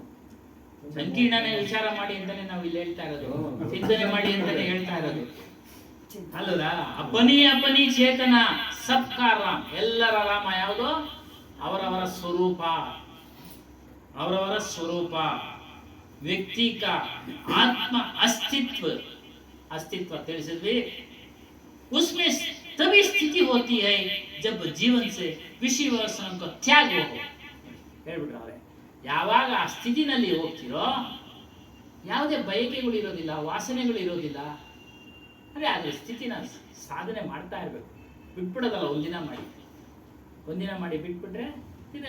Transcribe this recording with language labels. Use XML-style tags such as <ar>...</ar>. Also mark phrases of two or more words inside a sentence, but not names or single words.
<kn>ಸಂಕೀರ್ಣನೇ ವಿಚಾರ ಮಾಡಿ ಅಂತಾನೆ ನಾವು ಇಲ್ಲಿ ಹೇಳ್ತಾ ಇರೋದು, ಚಿಂತನೆ ಮಾಡಿ ಅಂತಾನೆ ಹೇಳ್ತಾ ಇರೋದು ಅಲ್ಲದ.</kn> <hi>अपनी चेतन सबका राम,</hi> <kn>ಎಲ್ಲರ ರಾಮ ಯಾವುದು? ಅವರವರ ಸ್ವರೂಪ, ಅವರವರ ಸ್ವರೂಪ.</kn> <hi>व्यक्ति का आत्म अस्तित्व ತಿಳಿಸಿದ್ವಿ. उसमें तभी स्थिति होती है जब जीवन से विषय वासना का त्याग हो.</hi> <kn>ಹೇಳ್ಬಿಟ್ರೆ ಯಾವಾಗ ಆ ಸ್ಥಿತಿನಲ್ಲಿ ಹೋಗ್ತಿರೋ ಯಾವುದೇ ಬಯಕೆಗಳು ಇರೋದಿಲ್ಲ, ವಾಸನೆಗಳು ಇರೋದಿಲ್ಲ. ಅದೇ ಅದ್ರ ಸ್ಥಿತಿನ ಸಾಧನೆ ಮಾಡ್ತಾ ಇರಬೇಕು. ಬಿಟ್ಬಿಡೋದಲ್ಲ, ಒಂದಿನ ಮಾಡಿ ಬಿಟ್ಬಿಟ್ರೆ ತಿರ್ಗಾ.</kn>